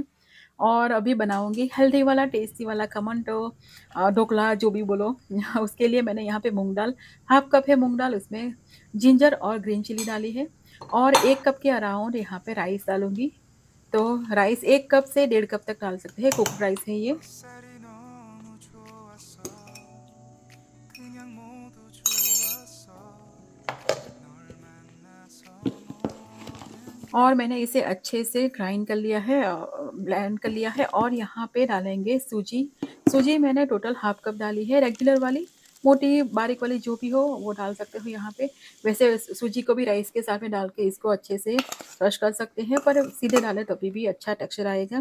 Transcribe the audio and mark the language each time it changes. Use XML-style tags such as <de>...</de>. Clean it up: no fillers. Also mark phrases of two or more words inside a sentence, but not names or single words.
<hi>और अभी बनाऊँगी हेल्दी वाला, टेस्टी वाला खमण, तो ढोकला जो भी बोलो उसके लिए मैंने यहाँ पे मूँग दाल,</hi> <en>half cup</en> <hi>है मूँग दाल, उसमें जिंजर और</hi> <en>green chili</en> <hi>डाली है। और 1 कप के अराउंड यहाँ पे राइस डालूँगी। तो राइस 1 कप से 1.5 कप तक डाल सकते हैं,</hi> <en>cooked rice</en> <hi>है ये।</hi> <ko>햇살이 너무 좋았어. 그냥 모두 좋았어. 널 만나서 모든</ko> <hi>और मैंने इसे अच्छे से ग्राइंड कर लिया है, ब्लेंड कर लिया है। और यहाँ पे डालेंगे सूजी। सूजी मैंने</hi> <en>total half cup</en> <hi>डाली है, रेगुलर वाली, मोटी बारीक वाली जो भी हो वो डाल सकते हो यहाँ पे। वैसे सूजी को भी राइस के साथ में डाल के इसको अच्छे से क्रश कर सकते हैं, पर सीधे डालें तभी भी अच्छा टेक्सचर आएगा।</hi>